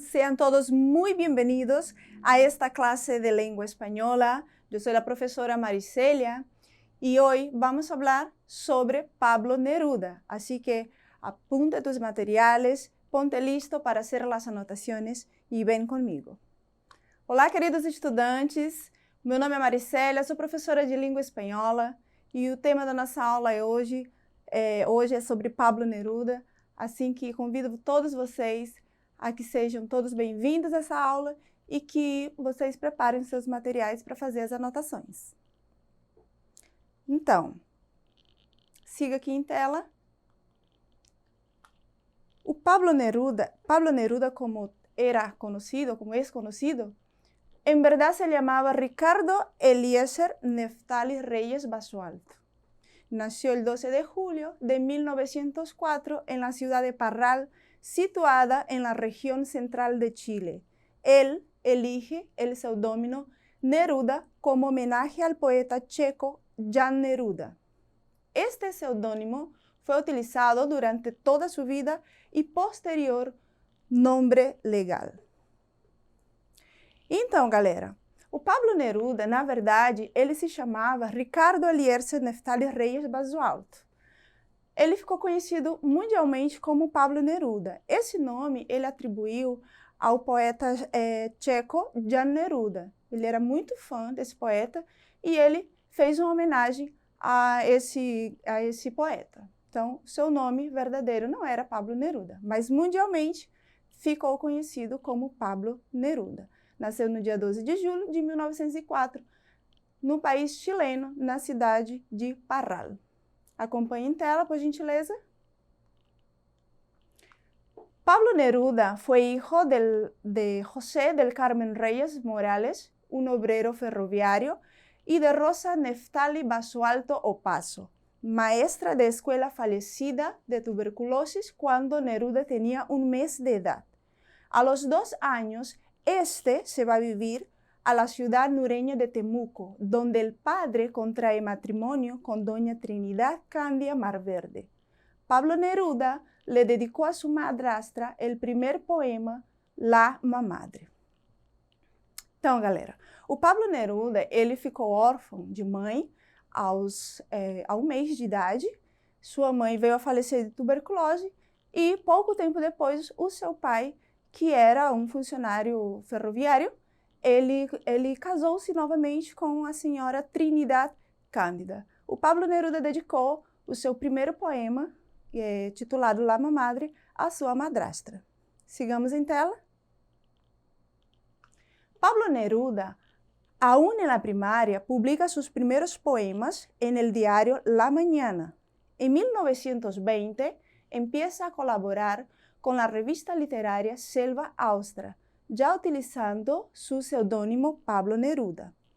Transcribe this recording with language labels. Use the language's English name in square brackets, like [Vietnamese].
[Spanish] Sean todos muy bienvenidos a esta clase de lengua española. Yo soy la profesora Maricelia y hoy vamos a hablar sobre Pablo Neruda. Así que apunta tus materiales, ponte listo para hacer las anotaciones y ven conmigo. [Portuguese] Olá, queridos estudantes. Meu nome é Maricelia, sou professora de língua espanhola e o tema da nossa aula hoje é sobre Pablo Neruda, assim que convido todos vocês a que sejam todos bem-vindos a essa aula e que vocês preparem seus materiais para fazer as anotações. Então, siga aqui em tela. [Spanish] O Pablo Neruda como era conocido, como es conocido, en verdad se llamaba Ricardo Eliezer Neftali Reyes Basualto. Nació el 12 de julio de 1904 en la ciudad de Parral, situada en la región central de Chile. Él elige el seudónimo Neruda como homenaje al poeta checo Jan Neruda. Este seudónimo fue utilizado durante toda su vida y posterior nombre legal. [Portuguese] Então, galera, o Pablo Neruda, na verdade, ele se chamava Ricardo Eliezer Neftali Reyes Basualto. Ele ficou conhecido mundialmente como Pablo Neruda. Esse nome ele atribuiu ao poeta checo Jan Neruda. Ele era muito fã desse poeta e ele fez uma homenagem a esse poeta. Então, seu nome verdadeiro não era Pablo Neruda, mas mundialmente ficou conhecido como Pablo Neruda. Nasceu no dia 12 de julho de 1904, no país chileno, na cidade de Parral. Acompanhe em tela, por gentileza. [Spanish] Pablo Neruda fue hijo de José del Carmen Reyes Morales, un obrero ferroviario, y de Rosa Neftali Basualto Opaso, maestra de escuela fallecida de tuberculosis cuando Neruda tenía 1 mes de edad. A los 2 años, se va a vivir a la ciudad nureña de Temuco, donde el padre contrae matrimonio con doña Trinidad Candia Marverde. Pablo Neruda le dedicó a su madrastra el primer poema, La Mamadre. [Portuguese] Então, galera, o Pablo Neruda, ele ficou órfão de mãe ao 1 mês de idade. Sua mãe veio a falecer de tuberculose e, pouco tempo depois, o seu pai, que era um funcionário ferroviário, ele casou-se novamente com a senhora Trinidad Cândida. O Pablo Neruda dedicou o seu primeiro poema, titulado La Mamadre, à sua madrastra. Sigamos em tela. [Spanish] Pablo Neruda, aún en la primaria, publica sus primeros poemas en el diario La Mañana. En 1920 empieza a colaborar con la revista literaria Selva Austral, ya utilizando su seudónimo Pablo Neruda.